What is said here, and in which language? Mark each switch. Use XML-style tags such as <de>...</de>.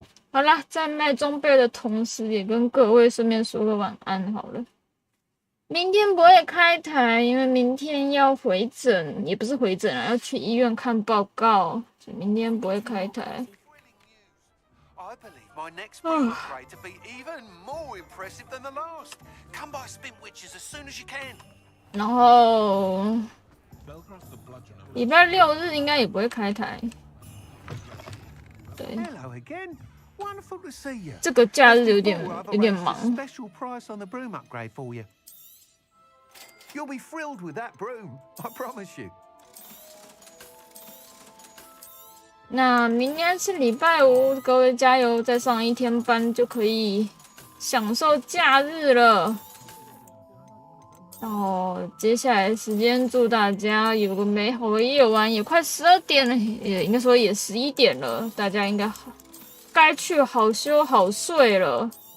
<zh>好啦，在卖装备的同时，也跟各位顺便说个晚安好了。明天不会开台，因为明天要回诊，也不是回诊啊，要去医院看报告，所以明天不会开台。</zh> <en>My next big upgrade to be even more impressive than the last. Come by Spin Witches as soon as you can.</en> <zh>然后礼拜6日应该也不会开台。对。</zh> <en>Hello again. Wonderful to see you.</en> <zh>这个假日有点忙。</zh> <en>Special price on the broom upgrade for you. You'll be thrilled with that broom, I promise you.</en> <zh>那明天是礼拜5，各位加油，再上一天班就可以享受假日了。然后接下来时间，祝大家有个美好的夜晚，也快12点了，也应该说也11点了，大家应该该去好休好睡了。</zh>